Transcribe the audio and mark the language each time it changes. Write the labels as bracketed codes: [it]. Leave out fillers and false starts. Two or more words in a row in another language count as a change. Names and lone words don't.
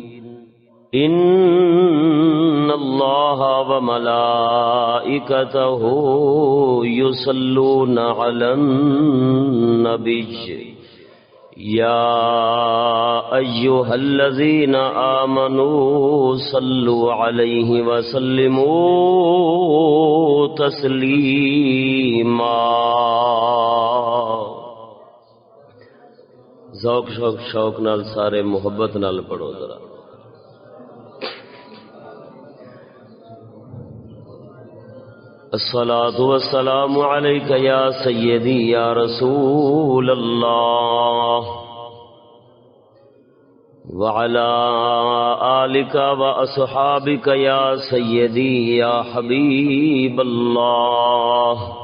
[ar] إن الله وملائكته يصلون على النبي يا أيها الذين آمنوا صلوا عليه وسلموا تسليما [pa] ذوق شوق نال سارے محبت نال پڑھو ذرا [ar] الصلاة والسلام عليك يا سيدي يا رسول الله وعلى آلك وأصحابك يا سيدي يا حبيب الله